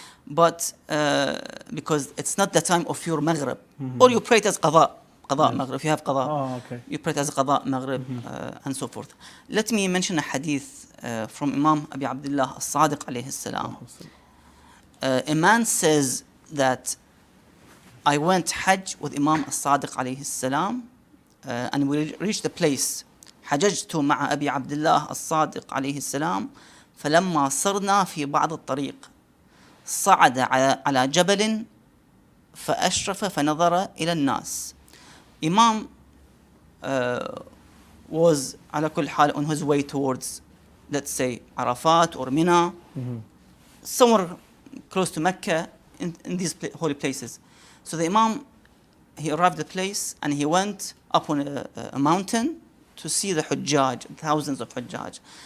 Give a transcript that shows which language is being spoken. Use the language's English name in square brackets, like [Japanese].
[English] But because it's not the time of your maghrib, or you pray it as qada maghrib, if you have qada, you pray it as qada maghrib, and so forth. Let me mention a hadith from Imam Abi Abdullah as-Sadiq alayhi salam. A man says that I went Hajj with Imam as-Sadiq alayhi salam and we reached the place. [Arabic] حججت مع أبي عبد الله الصادق عليه السلام فلما صرنا في بعض الطريق صعد على جبل فأشرف فنظر إلى الناس. [English] Imam was [Arabic] على كل حال [English] on his way towards, let's say, Arafat or Mina, somewhere close to Mecca, in these holy places. So the Imam, he arrived at the place and he went up on a mountain to see the Hujjaj, thousands of Hujjaj.